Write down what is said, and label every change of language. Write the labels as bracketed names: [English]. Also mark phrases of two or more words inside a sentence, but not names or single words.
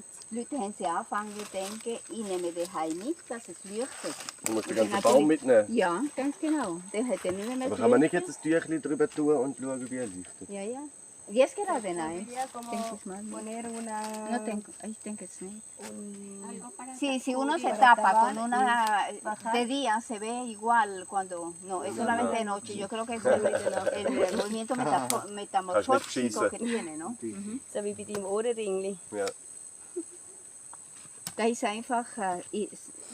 [German] Die Leute haben sie angefangen zu denken, ich nehme den Hai mit, dass es leuchtet. Du musst den ganzen Baum mitnehmen. Ja, ganz genau. Der hat ja nicht mehr Aber kann man nicht jetzt ein Tüchlein drüber tun und schauen, wie er leuchtet? Ja, ja. Jetzt gerade nein. [Spanish] Como [German] Ich denke es nicht. [Spanish] un Si uno se tapa con una de día se ve igual cuando no, es solamente de noche. Yo creo que es el movimiento metamorfótico que tiene, ¿no? [German] so wie bei deinem Ohrenringli. Ja. Da ist einfach